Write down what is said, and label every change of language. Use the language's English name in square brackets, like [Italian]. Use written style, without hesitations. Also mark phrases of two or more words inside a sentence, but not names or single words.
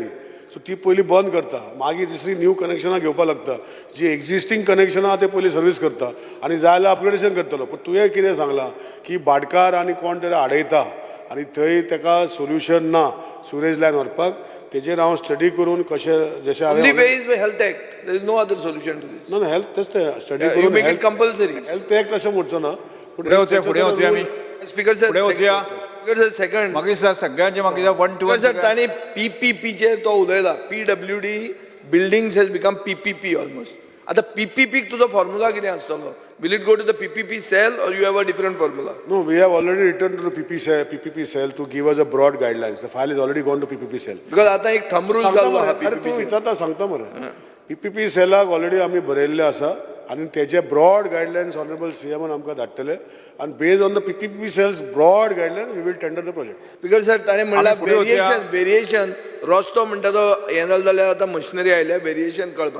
[Konkani] सो ती पयलीं बंद करता, मागीर दुसरी न्यू कनेक्शनां घेवपा लागता. जी एक्झिस्टींग कनेक्शनां ते पयलीं सर्वीस करता आनी जाय जाल्यार अपग्रेडेशन करतलो. पूण तुवें कितें सांगलां की भाटकार आनी कोण तरी आडयता आनी थंय ताका सोल्युशन ना [English] sewerage line [Konkani] व्हरपाक. तेजेर हांव स्टडी करून कशें जशें [English] Health Act there is no other solution to this. [Konkani] ना हेल्थ तेच ते स्टडी करून [English] make it compulsory. [Konkani] हेल्थ एक्ट अशें म्हणचो ना. पुढे वचूया आमी. [English] Speaker sir [Konkani] पुढे वचूया. [English] Speaker sir second [Konkani] मागीर सगळ्यांचे मागीर 1 to 1 सर तांणी PPPचेर तो उलयला. [English] PWD buildings has become PPP almost. [Konkani] आतां PPPक तुजो फॉर्म्युला कितें आसतलो? [English] Will it go to the PPP cell or you have a different formula? No, we have already written to the PPP cell to give us a broad guidelines. The file is already gone to PPP cell. [Konkani] Because आता एक [English] thumb rule [Konkani] जाल्लो हा PPP. तूं विचारता सांगता मरे. PPP सेलाक ऑलरेडी आमी बरयल्ले आसा आनी तेजे [English] broad guidelines honourable CM [Konkani] आमकां धाडटले आनी [English] based on the PPP cells broad guideline we will tender the project. [Konkani] बिकॉज सर ताणें म्हणला वेरिएशन रस्तो म्हणटा तो हें जालें जाल्यार आतां मशिनरी आयल्या वेरिएशन कळपाक.